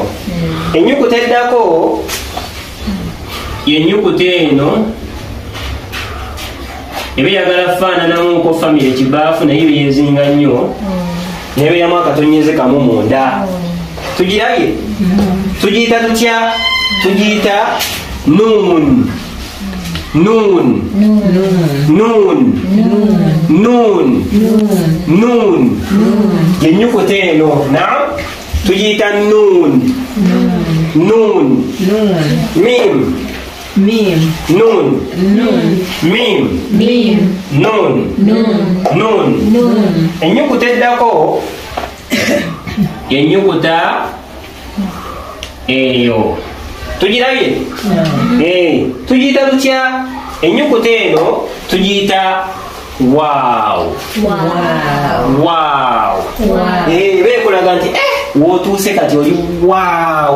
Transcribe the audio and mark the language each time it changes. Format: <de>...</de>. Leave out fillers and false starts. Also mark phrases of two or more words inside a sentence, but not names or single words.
<lg>Ennyukuta eddako yennyukuta eno ebiyagala faananamuko famire kibaafu naye byezinga nnyo nebeeramu akatonyeze kamu munda tugirabye tugiyita tutya tugiyita nuun nuun nuun nuun nuun yenyukuta eno naam tugiyita nuun nuun mim Mim. Nun. Nun. Mim. Mim. Nun. Nun. Nun. Nun. Enyukuta eddako yenyukuta eyo tugirabye tugiyita tutya enyukuta eno tugiyita waaw waaw beekolaga nti wotuuse kati oli waaw</lg>